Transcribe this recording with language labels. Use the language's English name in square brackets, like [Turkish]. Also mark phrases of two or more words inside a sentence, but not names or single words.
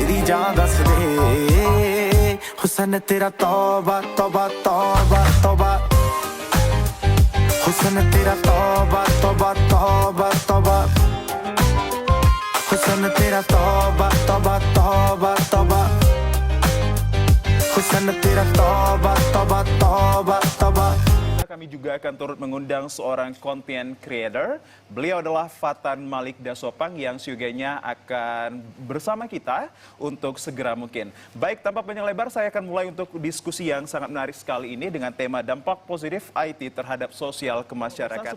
[Punjabi] ਜਾਂ ਦੱਸ ਦੇ ਹੁਸਨ ਤੇਰਾ ਤੌਬਾ ਤੌਬਾ ਤੌਬਾ ਤੌਬਾ ਹੁਸਨ ਤੇਰਾ ਤੌਬਾ ਤੌਬਾ ਤੌਬਾ ਤੌਬਾ ਹੁਸਨ ਤੇਰਾ ਤੌਬਾ ਤੌਬਾ ਤੌਬਾ ਤੌਬਾ ਹੁਸਨ ਤੇਰਾ ਤੌਬਾ ਤੌਬਾ ਤੌਬਾ ਤੌਬਾ [Indonesian] Kami juga akan turut mengundang seorang [English] content creator. [Indonesian] Beliau adalah Fatan Malik Dasopang yang syogianya akan bersama kita untuk segera mungkin. Baik, tanpa panjang lebar saya akan mulai untuk diskusi yang sangat menarik sekali ini dengan tema dampak positif IT terhadap sosial kemasyarakatan.